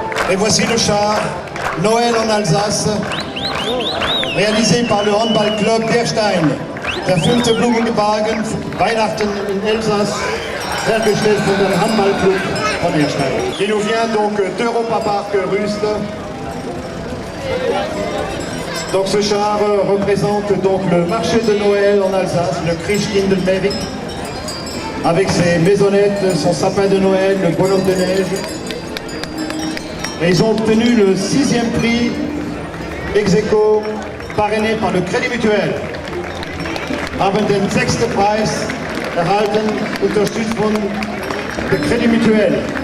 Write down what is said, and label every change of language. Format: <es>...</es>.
<fr>Et voici le char Noël en Alsace, réalisé par le Handball Club Derstein.</fr> <de>Der 5. Blumenwagen Weihnachten in Elsass, hergestellt von dem Handballclub von Derstein.</de> <fr>Qui nous vient donc d'Europa Park Rust. Donc ce char représente donc le marché de Noël en Alsace, le Christkindlmärkte, avec ses maisonnettes, son sapin de Noël, le bonhomme de neige. Et ils ont obtenu le 6e prix ex-aequo parrainé par le Crédit Mutuel.</fr> <de>Haben den 6. Preis erhalten, unterstützt von le Crédit Mutuel.</de>